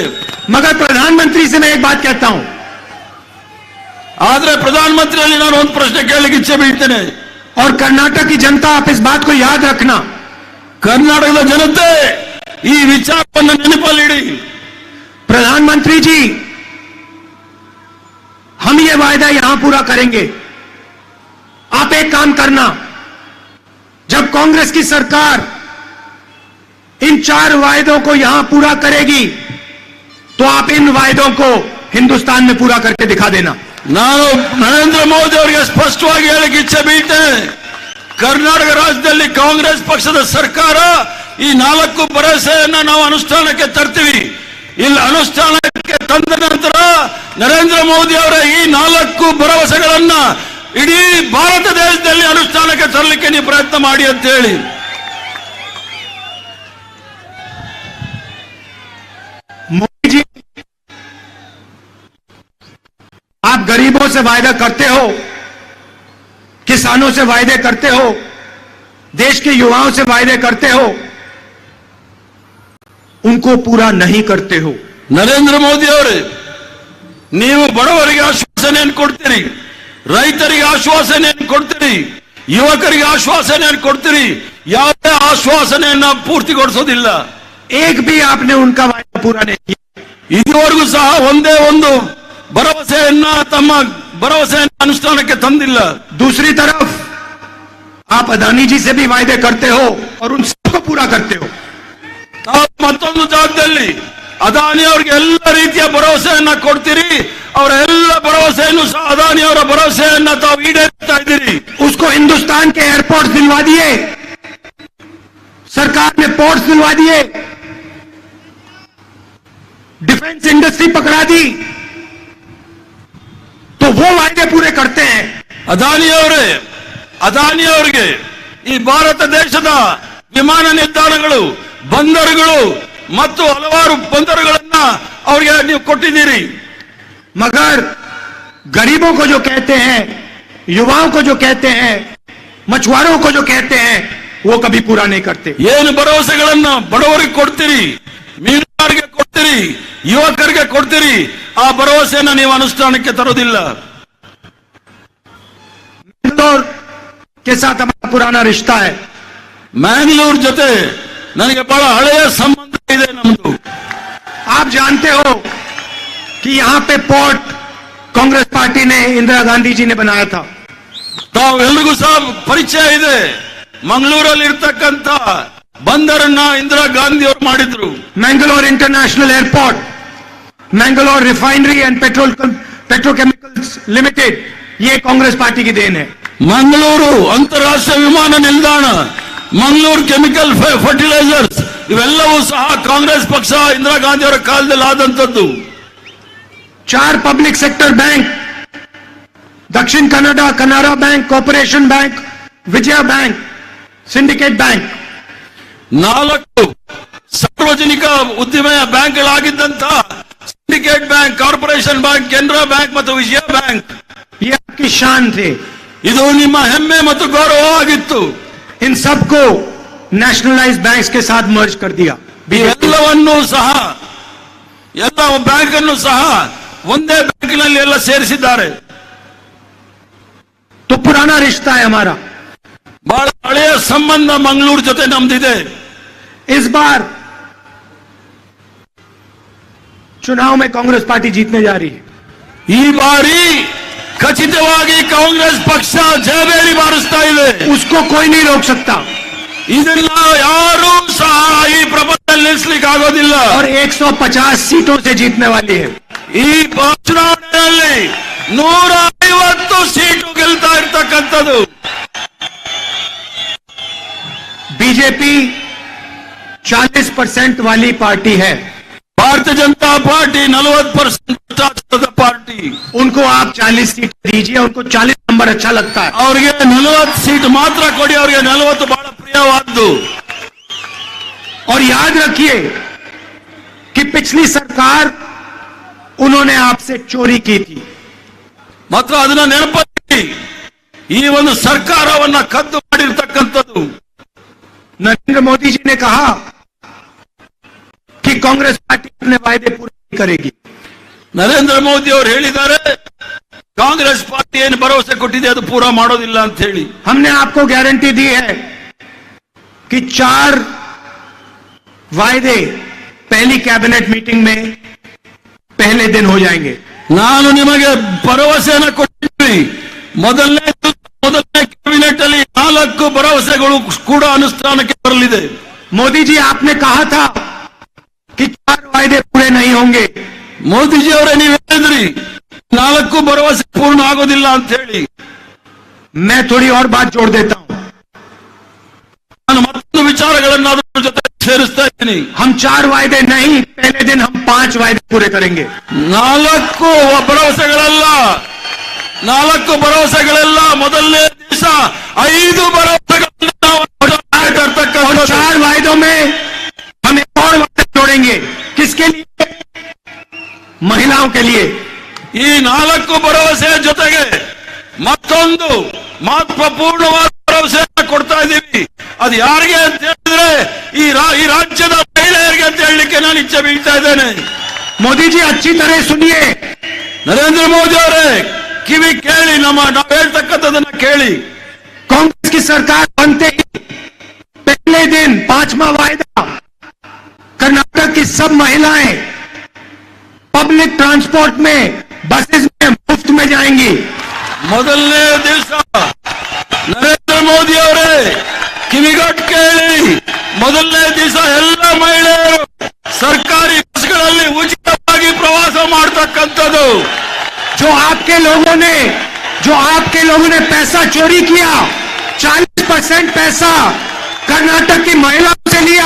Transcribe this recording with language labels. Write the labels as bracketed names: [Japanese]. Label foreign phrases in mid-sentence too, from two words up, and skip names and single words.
[Hindi] मगर प्रधानमंत्री से मैं एक बात कहता हूं, [Kannada] ಆದ್ರೆ ಪ್ರಧಾನಮಂತ್ರಿಯಲ್ಲಿ ನಾನು ಒಂದು ಪ್ರಶ್ನೆ ಕೇಳಲಿಕ್ಕೆ ಇಚ್ಛೆ ಬೀಳ್ತೇನೆ, [Hindi] और कर्नाटक की जनता आप इस बात को याद रखना, [Kannada] ಕರ್ನಾಟಕದ ಜನತೆ ಈ ವಿಚಾರವನ್ನು ನೆನಪಲ್ಲಿಡಿ। [Hindi] प्रधानमंत्री जी हम ये वायदा यहां पूरा करेंगे। आप एक काम करना, जब कांग्रेस की सरकार इन 4 वायदों को यहां पूरा करेगी तो आप इन वायदों को हिंदुस्तान में पूरा करके दिखा देना। [Kannada] ನಾನು ನರೇಂದ್ರ ಮೋದಿ ಅವರಿಗೆ ಸ್ಪಷ್ಟವಾಗಿ ಹೇಳಲಿಕ್ಕೆ ಇಚ್ಛೆ ಬೀಳ್ತೇನೆ, ಕರ್ನಾಟಕ ರಾಜ್ಯದಲ್ಲಿ ಕಾಂಗ್ರೆಸ್ ಪಕ್ಷದ ಸರ್ಕಾರ ಈ 4 ಭರವಸೆಯನ್ನ ನಾವು ಅನುಷ್ಠಾನಕ್ಕೆ ತರ್ತೀವಿ। ಇಲ್ಲಿ ಅನುಷ್ಠಾನಕ್ಕೆ ತಂದ ನಂತರ ನರೇಂದ್ರ ಮೋದಿ ಅವರ ಈ 4 ಭರವಸೆಗಳನ್ನ ಇಡೀ ಭಾರತ ದೇಶದಲ್ಲಿ ಅನುಷ್ಠಾನಕ್ಕೆ ತರಲಿಕ್ಕೆ ನೀವು ಪ್ರಯತ್ನ ಮಾಡಿ ಅಂತ ಹೇಳಿ। [Hindi] मोदी जी, आप गरीबों से वायदा करते हो, किसानों से वायदे करते हो, देश के युवाओं से वायदे करते हो, उनको पूरा नहीं करते हो। [Kannada] ನರೇಂದ್ರ ಮೋದಿ ಅವರೇ, ನೀವು ಬಡವರಿಗೆ ಆಶ್ವಾಸನೆಯನ್ನು ಕೊಡ್ತೀರಿ, ರೈತರಿಗೆ ಆಶ್ವಾಸನೆಯನ್ನು ಕೊಡ್ತೀರಿ, ಯುವಕರಿಗೆ ಆಶ್ವಾಸನೆಯನ್ನು ಕೊಡ್ತೀರಿ, ಯಾವುದೇ ಆಶ್ವಾಸನೆಯನ್ನ ಪೂರ್ತಿಗೊಳಿಸೋದಿಲ್ಲ। [Hindi] एक भी आपने उनका वायदा पूरा नहीं किया। [Kannada] ಇದುವರೆಗೂ ಸಹ ಒಂದೇ ಒಂದು ಭರವಸೆಯನ್ನ ತಮ್ಮ ಭರವಸೆಯನ್ನು ಅನುಷ್ಠಾನಕ್ಕೆ ತಂದಿಲ್ಲ। [Hindi] दूसरी तरफ आप अदानी जी से भी वायदे करते हो और उन सबको पूरा करते हो। [Kannada] ತಾವು ಮತ್ತೊಂದು ಜಾಗದಲ್ಲಿ ಅದಾನಿ ಅವರಿಗೆ ಎಲ್ಲ ರೀತಿಯ ಭರವಸೆಯನ್ನ ಕೊಡ್ತೀರಿ, ಅವರ ಎಲ್ಲ ಭರವಸೆಯನ್ನು ಸಹ ಅದಾನಿ ಅವರ ಭರವಸೆಯನ್ನ ತಾವು ಈಡೇರಿಸ್ತಾ ಇದ್ದೀರಿ। [Hindi] उसको हिंदुस्तान के एयरपोर्ट दिलवा दिए, सरकार ने पोर्ट्स दिलवा दिए, [English] defence industry [Hindi] पकड़ा दी, तो वो वायदे पूरे करते हैं। [Kannada] ಅದಾನಿ ಅವರಿಗೆ ಈ ಭಾರತ ದೇಶದ ವಿಮಾನ ನಿಲ್ದಾಣಗಳು, ಬಂದರುಗಳು ಮತ್ತು ಹಲವಾರು ಬಂದರುಗಳನ್ನ ಅವರಿಗೆ ನೀವು ಕೊಟ್ಟಿದ್ದೀರಿ। [Hindi] मगर गरीबों को जो कहते हैं, युवाओं को जो कहते हैं, मछुआरों को जो कहते हैं, वो कभी पूरा नहीं करते। [Kannada] ಏನು ಭರವಸೆಗಳನ್ನ ಬಡವರಿಗೆ ಕೊಡ್ತೀರಿ, ಮೀನುಗಾರರಿಗೆ ಕೊಡ್ತೀರಿ, ಯುವಕರಿಗೆ ಕೊಡ್ತೀರಿ, ಆ ಭರವಸೆಯನ್ನ ನೀವು ಅನುಷ್ಠಾನಕ್ಕೆ ತರೋದಿಲ್ಲ। [Hindi] मैंगलोर के साथ हमारा पुराना रिश्ता है। [Kannada] ಮ್ಯಾಂಗ್ಳೂರ್ ಜೊತೆ ನನಗೆ ಬಹಳ ಹಳೆಯ ಸಂಬಂಧ ಇದೆ ನಮ್ದು। [Hindi] आप जानते हो कि यहां पे पोर्ट कांग्रेस पार्टी ने, इंदिरा गांधी जी ने बनाया था। [Kannada] ತಾವೆಲ್ಲರಿಗೂ ಸಹ ಪರಿಚಯ ಇದೆ, ಮಂಗಳೂರಲ್ಲಿ ಇರ್ತಕ್ಕಂಥ ಬಂದರನ್ನ ಇಂದಿರಾ ಗಾಂಧಿ ಅವರು ಮಾಡಿದ್ರು। [Hindi] मैंगलोर इंटरनेशनल एयरपोर्ट, मैंगलोर रिफाइनरी एंड पेट्रोकेमिकल्स लिमिटेड, ये कांग्रेस पार्टी की देन है। [Kannada] ಮಂಗಳೂರು ಅಂತಾರಾಷ್ಟ್ರೀಯ ವಿಮಾನ ನಿಲ್ದಾಣ, ಮಂಗಳೂರು ಕೆಮಿಕಲ್ ಫರ್ಟಿಲೈಸರ್ಸ್, ಇವೆಲ್ಲವೂ ಸಹ ಕಾಂಗ್ರೆಸ್ ಪಕ್ಷ ಇಂದಿರಾ ಗಾಂಧಿ ಅವರ ಕಾಲದಲ್ಲಿ ಆದಂತದ್ದು। [Hindi] 4 [English] public sector bank, [Hindi] दक्षिण कन्नड़ा कनारा बैंक, कॉर्पोरेशन बैंक, विजया बैंक, सिंडिकेट बैंक, [Kannada] 4 ಸಾರ್ವಜನಿಕ ಉದ್ದಿಮೆಯ ಬ್ಯಾಂಕ್ಗಳಾಗಿದ್ದಂತ ಸಿಂಡಿಕೇಟ್ ಬ್ಯಾಂಕ್, ಕಾರ್ಪೊರೇಷನ್ ಬ್ಯಾಂಕ್, ಕೆನರಾ ಬ್ಯಾಂಕ್ ಮತ್ತು ವಿಜಯ ಬ್ಯಾಂಕ್, [Hindi] ये आपकी शान थे। [Kannada] ಇದು ನಿಮ್ಮ ಹೆಮ್ಮೆ ಮತ್ತು ಗೌರವವಾಗಿತ್ತು. [Hindi] इन सबको [English] nationalized banks [Hindi] के साथ मर्ज कर दिया. [Kannada] ಎಲ್ಲವನ್ನೂ ಸಹ ಎಲ್ಲ ಬ್ಯಾಂಕ್ ಅನ್ನು ಸಹ ಒಂದೇ ಬ್ಯಾಂಕಿನಲ್ಲಿ ಎಲ್ಲ ಸೇರಿಸಿದ್ದಾರೆ. [Hindi] तो पुराना रिश्ता है हमारा. [Kannada] ಬಹಳ ಹಳೆಯ ಸಂಬಂಧ ಮಂಗಳೂರು ಜೊತೆ ನಮ್ದಿದೆ. [Hindi] इस बार चुनाव में कांग्रेस पार्टी जीतने जा रही है. [Kannada] ಈ ಬಾರಿ ಖಚಿತವಾಗಿ ಕಾಂಗ್ರೆಸ್ ಪಕ್ಷ ಜಯಬೇರಿ ಬಾರಿಸ್ತಾ ಇದೆ. [Hindi] उसको कोई नहीं रोक सकता. [Kannada] ಇದನ್ನ ಯಾರೂ ಸಹ ಈ ಪ್ರಪಂಚದಲ್ಲಿ ನಿಲ್ಲಿಸಲಿಕ್ಕೆ ಆಗೋದಿಲ್ಲ. [Hindi] और 150 सीटों से जीतने वाली है. [Kannada] ಈ ಚುನಾವಣೆಯಲ್ಲಿ 150 ಸೀಟು ಗೆಲ್ತಾ ಇರ್ತಕ್ಕಂಥದ್ದು. [Hindi] बीजेपी 40% वाली पार्टी है. [Kannada] ಭಾರತೀಯ ಜನತಾ ಪಾರ್ಟಿ 40% ಪಾರ್ಟಿ. [Hindi] उनको आप 40 सीट दीजिए. उनको 40 नंबर अच्छा लगता है. [Kannada] ಅವ್ರಿಗೆ 40 ಸೀಟ್ ಮಾತ್ರ ಕೊಡಿ. ಅವ್ರಿಗೆ 40 ಬಹಳ ಪ್ರಿಯವಾದ್ದು. [Hindi] और याद रखिए कि पिछली सरकार उन्होंने आपसे चोरी की थी. [Kannada] ಮಾತ್ರ ಅದನ್ನ ನೆನಪಲ್ಲಿ ಈ ಒಂದು ಸರ್ಕಾರವನ್ನ ಕದ್ದು ಮಾಡಿರ್ತಕ್ಕಂಥದ್ದು. [Hindi] नरेंद्र मोदी जी ने कहा कि कांग्रेस पार्टी अपने वायदे पूरे नहीं करेगी. [Kannada] ನರೇಂದ್ರ ಮೋದಿ ಅವರು ಹೇಳಿದ್ದಾರೆ ಕಾಂಗ್ರೆಸ್ ಪಾರ್ಟಿ ಏನು ಭರವಸೆ ಕೊಟ್ಟಿದೆ ಅದು ಪೂರಾ ಮಾಡೋದಿಲ್ಲ ಅಂತ ಹೇಳಿ. [Hindi] हमने आपको गारंटी दी है कि 4 वायदे पहली [English] cabinet meeting [Hindi] में पहले दिन हो जाएंगे. [Kannada] ನಾನು ನಿಮಗೆ ಭರವಸೆಯನ್ನು ಕೊಟ್ಟಿದ್ದೀನಿ. ಮೊದಲನೇ ಕ್ಯಾಬಿನೆಟ್ ಅಲ್ಲಿ 4 ಭರವಸೆಗಳು ಕೂಡ ಅನುಷ್ಠಾನಕ್ಕೆ ಬರಲಿದೆ. [Hindi] मोदी जी आपने कहा था कि 4 वायदे पूरे नहीं होंगे. [Kannada] ಮೋದಿಜಿ ಅವರೇ ನೀವು ಹೇಳಿದ್ರಿ 4 ಭರವಸೆ ಪೂರ್ಣ ಆಗೋದಿಲ್ಲ ಅಂತ ಹೇಳಿ. [Hindi] मैं थोड़ी और बात जोड़ देता हूं. [Kannada] ನಾನು ಮತ್ತೊಂದು ವಿಚಾರಗಳನ್ನು ಅದರ ಜೊತೆ ಸೇರಿಸ್ತಾ ಇದ್ದೀನಿ. [Hindi] हम 4 वायदे नहीं, पहले दिन हम 5 वायदे पूरे करेंगे. [Kannada] 4 ಭರವಸೆಗಳಲ್ಲ, 4 ಭರವಸೆಗಳೆಲ್ಲ ಮೊದಲನೇ ದಿವಸ 5 ಭರವಸೆಗಳನ್ನು ನಾವು [Hindi] और 4 वायदों में हम एक और वायदा जोड़ेंगे. किसके लिए? महिलाओं के लिए. [Kannada] ಈ 4 ಭರವಸೆಯ ಜೊತೆಗೆ ಮತ್ತೊಂದು ಮಹತ್ವಪೂರ್ಣವಾದ ಭರವಸೆಯನ್ನು ಕೊಡ್ತಾ ಇದ್ದೀವಿ. ಅದು ಯಾರಿಗೆ ಅಂತ ಹೇಳಿದ್ರೆ ಈ ರಾಜ್ಯದ ಮಹಿಳೆಯರಿಗೆ ಅಂತ ಹೇಳಲಿಕ್ಕೆ ನಾನು ಇಚ್ಛೆ ಬೀಳ್ತಾ ಇದ್ದೇನೆ. [Hindi] मोदी जी अच्छी तरह सुनिए. [Kannada] ನರೇಂದ್ರ ಮೋದಿ ಅವರೇ ಕಿವಿ ಕೇಳಿ, ನಾವು ಹೇಳ್ತಕ್ಕಂಥದನ್ನ ಕೇಳಿ. [Hindi] कांग्रेस की सरकार बनते ही पहले दिन 5वां वायदा, कर्नाटक की सब महिलाएं [English] public transport [Hindi] में, बसेस में मुफ्त में जाएंगी. [Kannada] ಮೊದಲನೇ ದಿವಸ ನರೇಂದ್ರ ಮೋದಿ ಅವರೇ ಕಿವಿಗೊಟ್ಟು ಕೇಳಿ, ಮೊದಲನೇ ದಿವಸ ಎಲ್ಲ ಮಹಿಳೆಯರು ಸರ್ಕಾರಿ ಬಸ್ಗಳಲ್ಲಿ ಉಚಿತವಾಗಿ ಪ್ರವಾಸ ಮಾಡತಕ್ಕಂಥದ್ದು. [Hindi] जो आपके लोगों ने पैसा चोरी किया, 40% पैसा कर्नाटक की महिलाओं से लिया.